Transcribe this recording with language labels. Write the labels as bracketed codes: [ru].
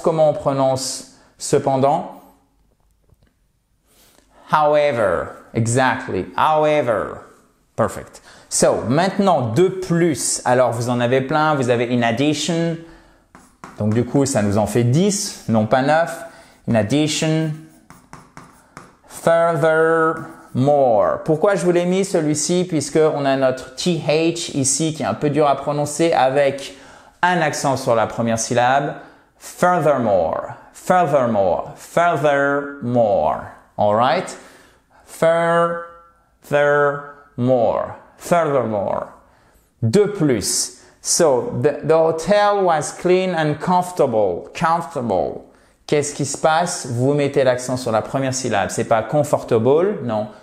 [fr] Comment on prononce cependant? [en] However. Exactly. However. Perfect. [fr] So, maintenant, de plus. Alors, vous en avez plein. Vous avez in addition. Donc, du coup, ça nous en fait 10, non pas 9. [en] In addition, furthermore. [fr] Pourquoi je vous l'ai mis celui-ci? Puisqu'on a notre TH ici qui est un peu dur à prononcer avec un accent sur la première syllabe. [en] Furthermore, furthermore, furthermore. Alright? Furthermore, furthermore. De plus. So, the hotel was clean and comfortable. [fr] Comfortable. Qu'est-ce qui se passe? Vous mettez l'accent sur la première syllabe. C'est pas comfortable, non.